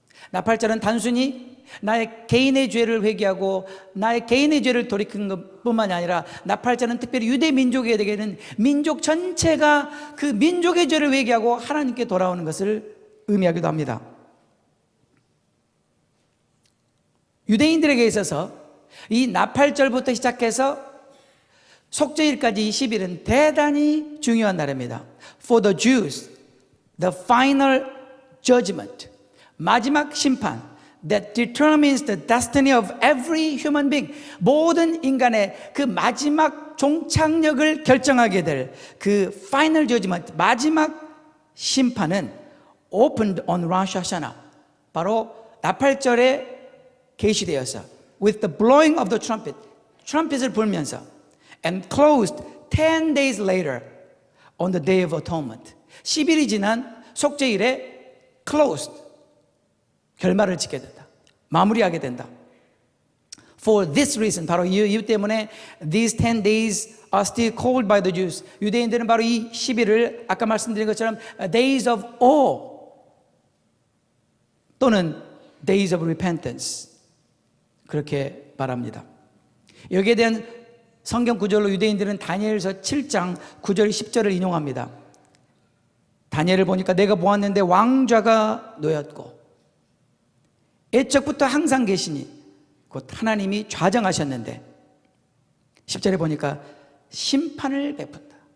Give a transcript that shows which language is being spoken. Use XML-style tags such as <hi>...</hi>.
<ko>나팔절은 단순히 나의 개인의 죄를 회개하고 나의 개인의 죄를 돌이키는 것뿐만이 아니라, 나팔절은 특별히 유대 민족에게는 민족 전체가 그 민족의 죄를 회개하고 하나님께 돌아오는 것을 의미하기도 합니다. 유대인들에게 있어서 이 나팔절부터 시작해서 속죄일까지 20일은 대단히 중요한 날입니다.</ko> <en>For the Jews, the final judgment,</en> <ko>마지막 심판,</ko> <en>that determines the destiny of every human being,</en> <ko>모든 인간의 그 마지막 종착역을 결정하게 될 그</ko> <en>final judgment,</en> <ko>마지막 심판은</ko> <en>opened on Rosh Hashanah,</en> <ko>바로 나팔절에 계시되어서</ko> <en>with the blowing of the trumpet,</en> <ko>트럼펫을 불면서,</ko> <en>and closed 10 days later on the day of atonement,</en> <ko>10일이 지난 속죄일에</ko> <en>closed,</en> <ko>결말을 짓게 된다, 마무리하게 된다.</ko> <en>For this reason,</en> <ko>바로 이 이유 때문에</ko> <en>these 10 days are still called by the Jews,</en> <ko>유대인들은 바로 이 10일을 아까 말씀드린 것처럼</ko> <en>days of awe</en> <ko>또는</ko> <en>days of repentance,</en> <ko>그렇게 말합니다. 여기에 대한 성경 구절로 유대인들은 다니엘서 7장 9절 10절을 인용합니다. 다니엘을 보니까 내가 보았는데 왕좌가 놓였고 애적부터 항상 계시니 곧 하나님이 좌정하셨는데, 10절에 보니까 심판을 베푼다.</ko>